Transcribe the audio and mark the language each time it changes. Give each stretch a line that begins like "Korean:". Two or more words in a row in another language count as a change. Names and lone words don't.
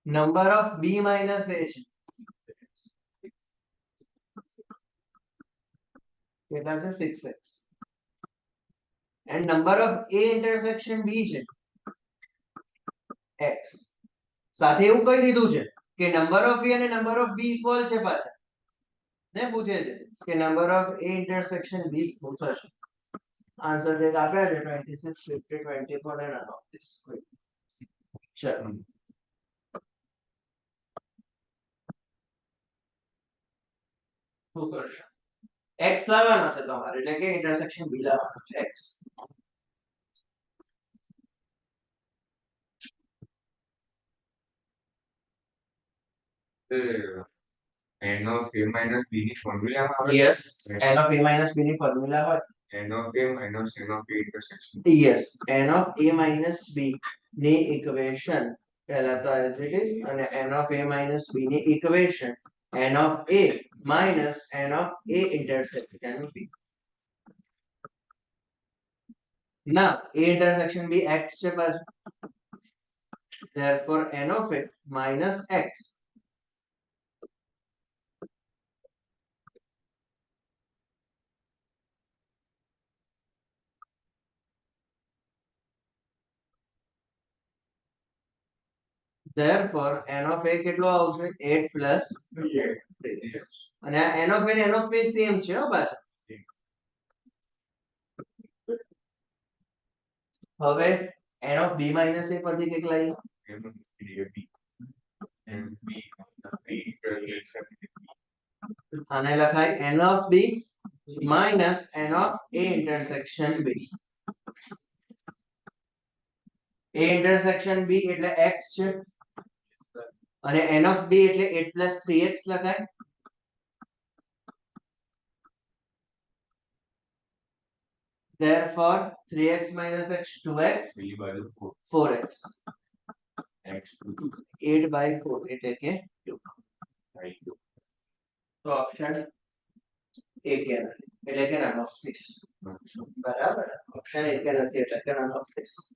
English: number of B minus A
Gujarati: છે કેટલા છે
English: 6x and number of A intersection B છે x
Gujarati: સાથે એવું કહી દીધું છે કે
English: number of A
Gujarati: અને
English: number of B equal
Gujarati: છે પાછા ને પૂછે છે કે
English: number of A intersection B
Gujarati: શું થશે આન્સર જે આપ્યા છે 26 50 24
English: and none of this
Gujarati: ચલો શું કરશો x લાવવાનો છે તમારે એટલે કે
English: intersection B
Gujarati: લાવવાનો છે x
English: n of a minus b
Gujarati: ની ફોર્મ્યુલામાં આવે
English: યસ n of a minus b
Gujarati: ની ફોર્મ્યુલા હોય
English: n of a minus n of a intersection યસ n of a minus b
Gujarati: ની ઇક્વેશન પહેલા તો
English: as it is અને n of a minus b
Gujarati: ની ઇક્વેશન
English: n of a minus n of a intersection b ના a intersection b x
Gujarati: છે પાછું
English: therefore n of a minus x therefore n of a
Gujarati: કેટલો આવશે
English: 8 plus 3
Gujarati: અને આ
English: n of a ને n of b સેમ
Gujarati: છે હો પાછા હવે
English: n of b minus a
Gujarati: પરથી કંઈક લાવીએ
English: n of b and b intersection
Gujarati: આને લખાય
English: n of b minus n of a intersection b a intersection b
Gujarati: એટલે x છે અને
English: n of b એટલે 8 plus 3x લખાય therefore 3x minus x 2x
Gujarati: પેલી બાજુ 4x x 2 8 by 4 એટલે કે 2 by 2 તો ઓપ્શન એ કે નથી એટલે કે
English: none of this
Gujarati: બરાબર ઓપ્શન એ કે નથી એટલે કે
English: none of this